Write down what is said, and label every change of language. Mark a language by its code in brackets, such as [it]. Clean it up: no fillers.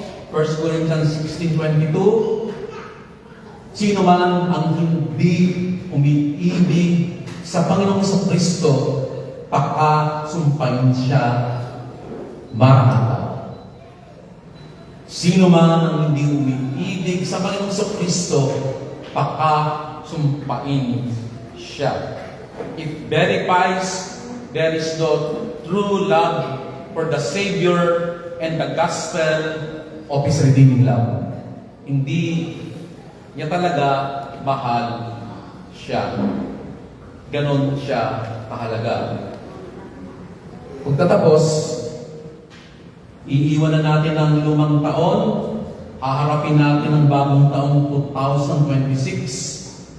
[tl] 1 Corinthians 16:22, sino man ang hindi umiibig sa Panginoong sa Kristo, pakasumpain siya, Maranatha. Sino man ang hindi umiibig sa Panginoong sa Kristo, pakasumpain siya. [en] It verifies there is no true love for the Savior and the gospel of His redeeming love. [tl] Hindi niya talaga mahal siya. Ganon siya kahalaga. Pagtatapos, iiwan na natin ang lumang taon, haharapin natin ang bagong taong 2026.